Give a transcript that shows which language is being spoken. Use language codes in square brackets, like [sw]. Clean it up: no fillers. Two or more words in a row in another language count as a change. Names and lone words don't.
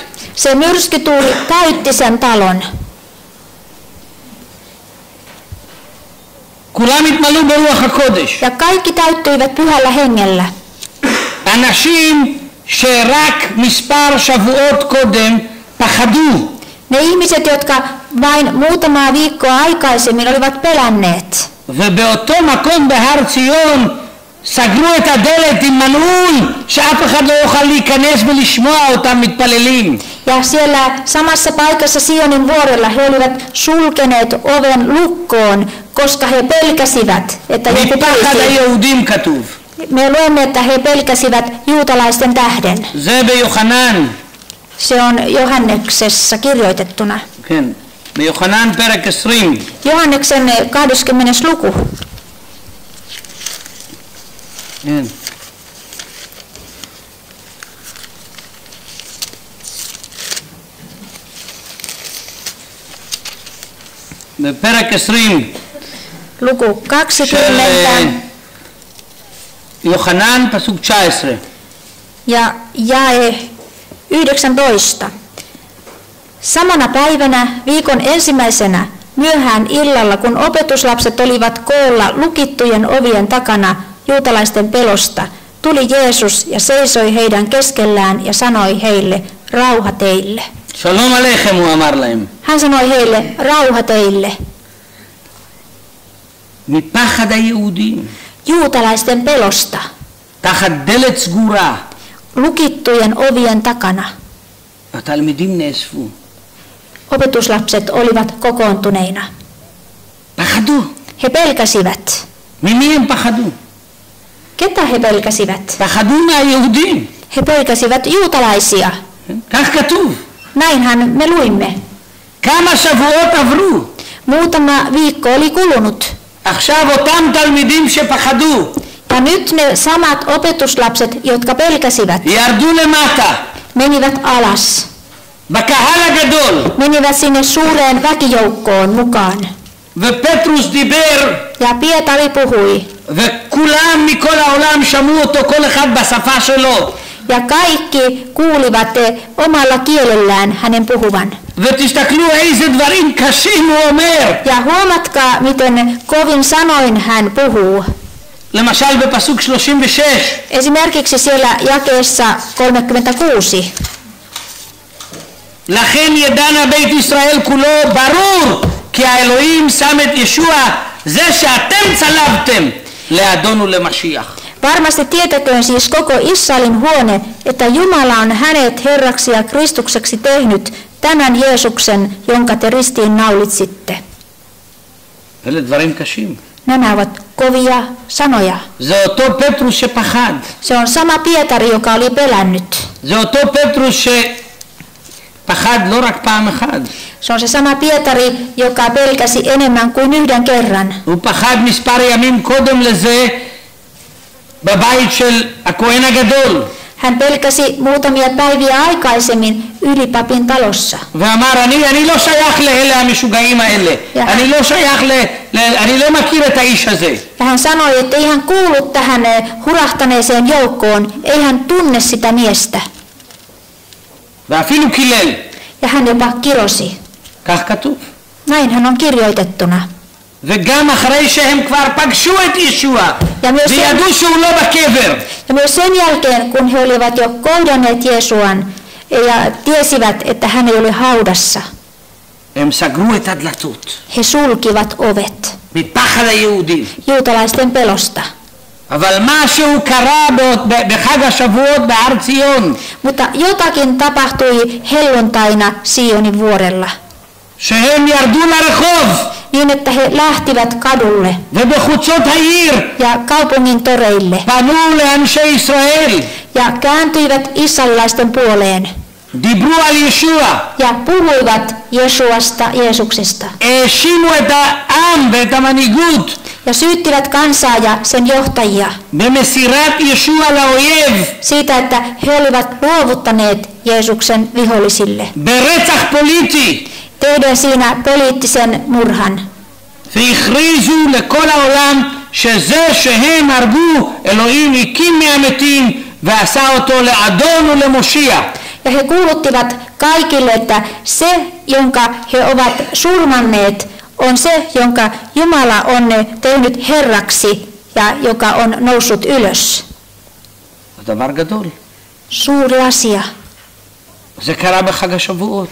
[fi] se myrskytuuli täytti sen talon. [he] כולם התמלאו ברוח הקודש. [fi] Ja kaikki täyttyivät pyhällä hengellä. [he] אנשים שרק מספר שבועות קודם פחדו. [fi] Ne ihmiset, jotka vain muutamaa viikkoa aikaisemmin olivat pelänneet. [he] ובאותו מקום בהר ציון סגרו את הדלת עם מנעול שאף אחד לא יוכל להיכנס ולשמוע אותם מתפללים. [fi] Ja siellä samassa paikassa Sionin vuorella he olivat sulkeneet oven lukkoon, koska he pelkäsivät, että joku [he] מפחד [fi] tulisi. [he] היהודים כתוב. [fi] Me luemme, että he pelkäsivät juutalaisten tähden. [he] זה ביוחנן. [fi] Se on Johanneksessa kirjoitettuna. [he] כן. ביוחנן פרק 20. [fi] Johanneksen 20. luku. [he] כן. בפרק 20 [fi] Luku [he] של 20 יוחנן, פסוק 19. [fi] ja jae 19. Samana päivänä viikon ensimmäisenä myöhään illalla, kun opetuslapset olivat koolla lukittujen ovien takana juutalaisten pelosta, tuli Jeesus ja seisoi heidän keskellään ja sanoi heille, rauha teille. [he] שלום עליכם, הוא אמר להם. [fi] Hän sanoi heille, rauha teille. [he] מפחד היהודים, [fi] Juutalaisten pelosta, [he] תחת דלת סגורה, [fi] lukittujen ovien takana. [he] התלמידים נאספו. [fi] Opetuslapset olivat kokoontuneina. [he] פחדו. [fi] He pelkäsivät. [he] ממי הם פחדו? [fi] Ketä he pelkäsivät? [he] פחדו מהיהודים. [fi] He pelkäsivät juutalaisia. [he] כך כתוב. [fi] Näinhän me luimme. [he] כמה שבועות עברו. [fi] Muutama viikko oli kulunut. [he] עכשיו אותם תלמידים שפחדו. [fi] Ja nyt ne samat opetuslapset, jotka pelkäsivät, [he] ירדו למטה. [fi] menivät alas. [he] בקהל הגדול. [fi] Menivät sinne suureen väkijoukkoon mukaan. [he] ופטרוס דיבר. [fi] Ja Pietari puhui. [he] וכולם מכל העולם שמעו אותו, כל אחד בשפה שלו. [fi] Ja kaikki kuulivat omalla kielellään hänen puhuvan. [he] ותסתכלו איזה דברים קשים הוא אומר. [fi] Ja huomatkaa, miten kovin sanoin hän puhuu. [he] למשל בפסוק 36. [fi] Esimerkiksi siellä jakeessa 36. [he] לכן ידע בית ישראל כולו ברור כי האלוהים שם את ישוע זה שאתם צלבתם לאדון ולמשיח. [fi] Varmasti tietäköön siis koko Israelin huone, että Jumala on hänet Herraksi ja Kristukseksi tehnyt, tämän Jeesuksen, jonka te ristiin naulitsitte. [he] אלה דברים קשים. [fi] Nämä ovat kovia sanoja. [he] זה אותו פטרוס שפחד. [fi] Se on sama Pietari, joka oli pelännyt. [he] זה אותו פטרוס שפחד לא רק פעם אחת. [fi] Se on se sama Pietari, joka pelkäsi enemmän kuin yhden kerran. [he] הוא פחד מספר ימים קודם לזה בבית של הכהן הגדול. [fi] Hän pelkäsi muutamia päiviä aikaisemmin ylipapin talossa. [he] ואמר אני לא שייך לאלה המשוגעים האלה. אני לא שייך אני לא מכיר את האיש הזה. [fi] Ja hän sanoi, että ei hän kuulu tähän hurahtaneeseen joukkoon, ei hän tunne sitä miestä. [he] ואפילו קילל. [fi] Ja hän jopa kirosi. [he] כך כתוב. [fi] Näin hän on kirjoitettuna. [he] וגם אחרי שהם כבר פגשו את ישוע וידעו שהוא לא בקבר. [fi] Ja myös sen jälkeen, kun he olivat jo kohdanneet Jeesuan ja tiesivät, että hän ei ole haudassa, [he] הם סגרו את הדלתות. [fi] he sulkivat ovet [he] מפחד היהודים. [fi] juutalaisten pelosta. [he] אבל משהו קרה בחג השבועות בהר ציון. [fi] Mutta jotakin tapahtui helluntaina Sionin vuorella. [he] שהם ירדו לרחוב. [fi] Niin, että he lähtivät kadulle [he] ובחוצות העיר. [fi] ja kaupungin toreille [he] פנו לאנשי ישראל. [fi] ja kääntyivät israelilaisten puoleen [he] דיברו על ישוע. [fi] ja puhuivat Jeesuksesta [he] האשימו את העם ואת המנהיגות. [fi] ja syyttivät kansaa ja sen johtajia [he] במסירת ישוע לאויב. [fi] siitä, että he olivat luovuttaneet Jeesuksen vihollisille. [he] ברצח פוליטי. [fi] Tehden siinä poliittisen murhan. [he] והכריזו לכל העולם שזה שהם הרגו אלוהים הקים מהמתים ועשה אותו לאדון ולמושיע. [fi] Ja he kuuluttivat kaikille, että se, jonka he ovat surmanneet, on se, jonka Jumala on tehnyt Herraksi ja joka on noussut ylös. [he] דבר גדול. [fi] Suuri asia. [he] זה קרה בחג השבועות.